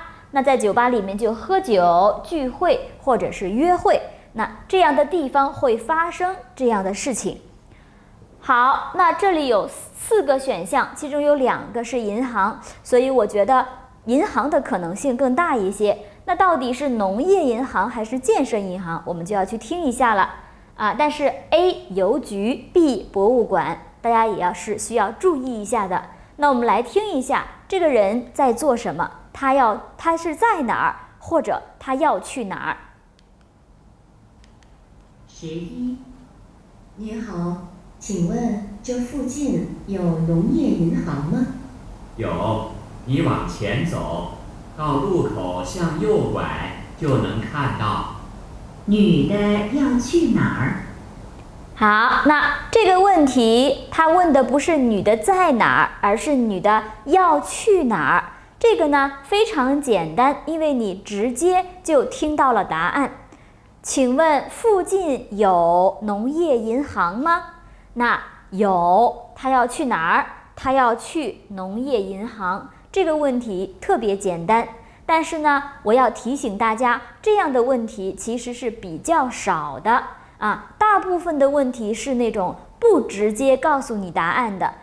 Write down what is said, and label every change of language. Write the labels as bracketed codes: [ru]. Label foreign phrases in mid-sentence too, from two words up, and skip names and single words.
[zh] 那在酒吧裡面就喝酒、聚會或者是約會，那這樣的地方會發生這樣的事情。好，那這裡有4個選項，其中有2個是銀行，所以我覺得銀行的可能性更大一些。那到底是農業銀行還是建設銀行，我們就要去聽一下了但是 A 郵局 B 博物館，大家也是需要注意一下的。那我們來聽一下這個人在做什麼，他是在哪兒，或者他要去哪 11，兒。您好，請問這附近有農業銀行嗎？有，你往前走，到路口向右拐就能看到。女的要去哪兒？好，那這個問題他問的不是女的在哪兒，而是女的要去哪兒。這個呢非常簡單，因為你直接就聽到了答案。請問附近有農業銀行嗎？那有，他要去哪兒？他要去農業銀行。這個問題特別簡單，但是呢，我要提醒大家，這樣的問題其實是比較少的大部分的問題是那種不直接告訴你答案的。